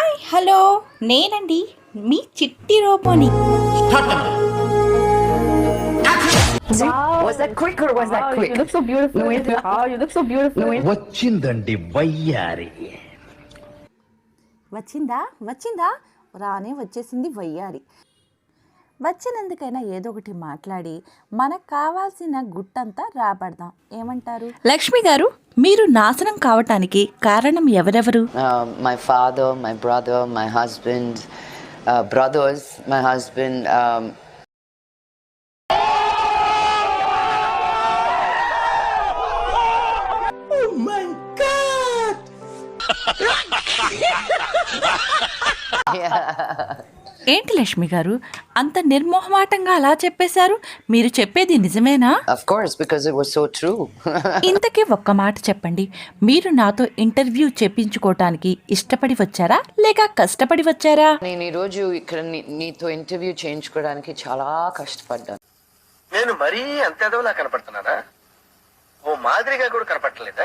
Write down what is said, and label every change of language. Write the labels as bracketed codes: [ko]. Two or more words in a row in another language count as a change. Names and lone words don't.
[te] హలో, నేనండి మీ చిట్టి రోబోని. [en] Was that quick or was that quick? You look so beautiful. You look so beautiful. [te] వచ్చిందండి వయ్యారి. వచ్చిందా రానే వచ్చేసింది వయ్యారి. వచ్చినందుకైనా ఏదో ఒకటి మాట్లాడి మనకు కావాల్సిన గుట్టంతా రాబడదాం. ఏమంటారు? లక్ష్మి గారు, మీరు నాశనం కావటానికి కారణం ఎవరెవరు? [en] My father, my brother, my husband, brothers, my husband. Oh my God! [te] ఏంటి లక్ష్మి గారు అంత నిర్మోహమాటంగా అలా చెప్పేశారు? మీరు చెప్పేది నిజమేనా? [en] Of course, because it was so true. [te] ఇంతకీ ఒక్క మాట చెప్పండి, మీరు నాతో ఇంటర్వ్యూ చేపించుకోవటానికి ఇష్టపడి వచ్చారా లేక కష్టపడి వచ్చారా? నేను ఈరోజు ఇక్కడ నీతో ఇంటర్వ్యూ చేయించుకోవడానికి చాలా కష్టపడ్డాను. నేను మరీ అంత ఎదవలా కనపడుతున్నానా? ఓ మాదిరిగా కూడా కనపడలేదా?